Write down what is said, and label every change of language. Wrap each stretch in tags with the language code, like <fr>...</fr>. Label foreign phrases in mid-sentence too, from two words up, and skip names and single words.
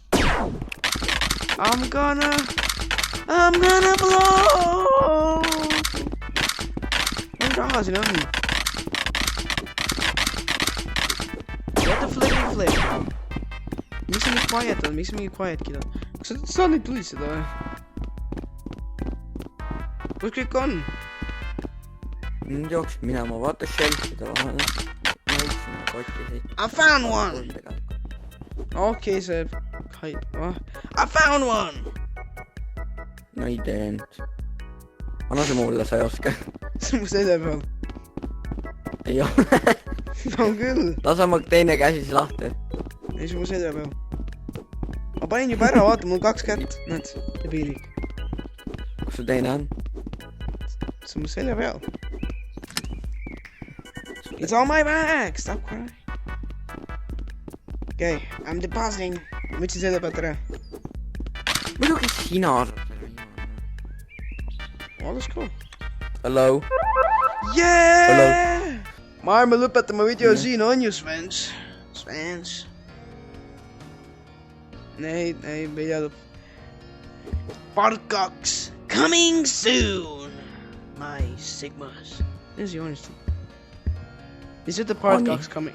<en>I'm gonna blow!</en> <et>Mis raha siin on?</et> <en>What the flippy flip?</en> <et>Miks sa nii quiet on? Miks sa mingi quiet kid on? Kas sa saad neid tulistada või? Kus kõik on? Nüüd jooksid minema, vaata shelfide vahele. Näitsin kotti siit.</et> <en>I found one!</en> <et>Okei, see...</et> <en>I found one!</en> <et>No ei tee nüüd. Anna see mulle, sa ei oska. See on mu sede peal. Ei ole. on küll. lase oma teine käsi siis lahti. ei, see on mu selja peal. ma panin juba ära, vaata, mul 2 kätt. näed, debiilik. kus su teine on? see on mu selja peal.</et> <en>It's on my back, stop crying. okei, I m depositing.</en> <et>ma võtsin selle pealt ära. muidugi sina arvad selle viimane.</et> <en>Oh, let's go. Hello? Yeah!</en> <et>ma arvan, me lõpetame video siin, on ju, Svens? Svens. ei, me ei tea lõpp.</et> <en>Part 2. Coming soon, my Sigmas. This is honesty. This is the part 2 coming.</en>